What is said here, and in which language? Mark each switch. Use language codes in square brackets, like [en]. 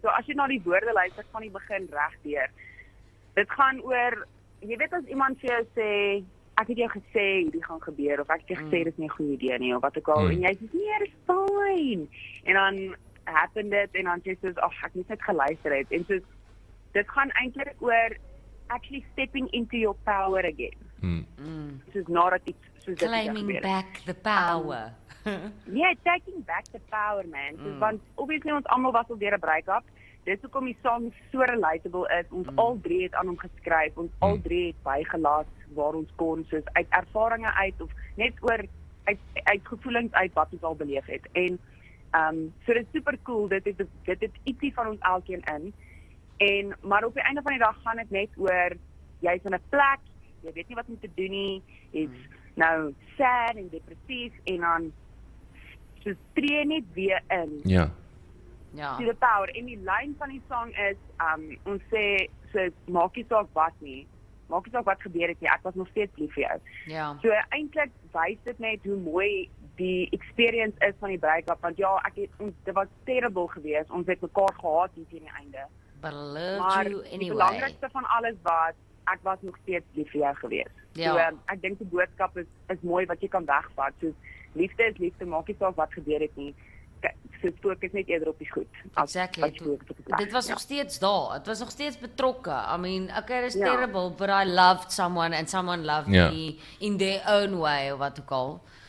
[af] So as jy na die woorde luister van die begin regdeur. Dit gaan oor jy weet as iemand vir jou sê ek het jou gesê hierdie gaan gebeur of ek het jou gesê dis nie 'n goeie idee nie of wat ook al en jy sê nee, dis fine. En dan happen dit en dan sê jy soos ek moet net geluister het en soos dit gaan eintlik oor [en] actually stepping into your power again. [af] Soos nadat iets soos dit [en] Claiming [af] gebeur. [en] back the power. Yeah, taking back the power, man. So, want obviously [af] ons almal was al deur 'n break-up. Dis hoekom die song so relatable is. Ons al drie het aan hom geskryf. Ons al drie het bygelaat waar ons kon, soos uit ervarings uit of net oor uit gevoelens uit wat ons al beleef het. En so dit is super cool. Dit het ietsie van ons elkeen in. En maar op die einde van die dag gaan dit net oor jy's in 'n plek, jy weet nie wat om te doen nie. Dit's nou sad en depressief en dan so tree net weer in. Ja. Ja. [en] To the power. [af] En die lyn van die song is ons sê so maak nie saak wat nie. Maak nie saak wat gebeur het nie. Ek was nog steeds lief vir jou. Ja. So eintlik wys dit net hoe mooi die experience is van die break-up want ja, dit was terrible geweest. Ons het mekaar gehaat hier teen die einde. [en] But I loved [af] Maar [en] you [af] die [en] anyway. [af] belangrikste van alles was ek was nog steeds lief vir jou geweest. Ja. So ek dink die boodskap is mooi wat jy kan wegvat. So liefde is liefde, maak nie saak wat gebeur het nie. So fokus net eerder op die goed. Exactly. Dit was nog steeds daar. Het was nog steeds betrokke. [en] I mean, okay, it's terrible, but I loved someone and someone loved me in their own way [af] of wat ook al.